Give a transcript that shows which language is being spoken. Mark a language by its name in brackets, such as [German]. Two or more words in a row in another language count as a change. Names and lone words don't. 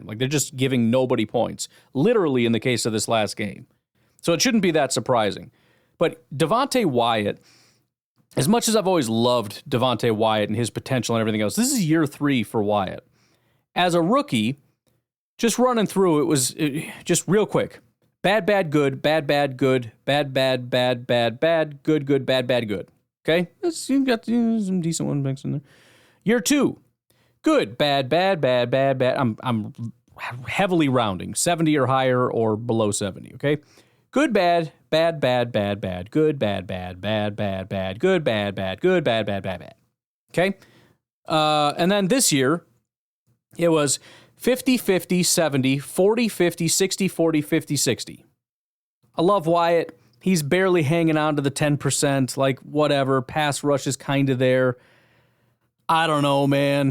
[English] Like, they're just giving nobody points, literally in the case of this last game. So it shouldn't be that surprising. But Devontae Wyatt, as much as I've always loved Devontae Wyatt and his potential and everything else, this is year 3 for Wyatt. As a rookie, just running through, it was just real quick. Bad, bad, good, bad, bad, good, bad, bad, bad, bad, bad, good, good, bad, bad, good. Okay? You've got some decent ones mixed in there. Year 2, good, bad, bad, bad, bad, bad. I'm heavily rounding, 70 or higher or below 70, okay? Good, bad, bad, bad, bad, bad, good, bad, bad, bad, bad, bad, good, bad, bad, good, bad, bad, bad, bad. Okay? And then this year, it was 50, 50, 70, 40, 50, 60, 40, 50, 60. I love Wyatt. He's barely hanging on to the 10%, like whatever. Pass rush is kind of there. I don't know, man.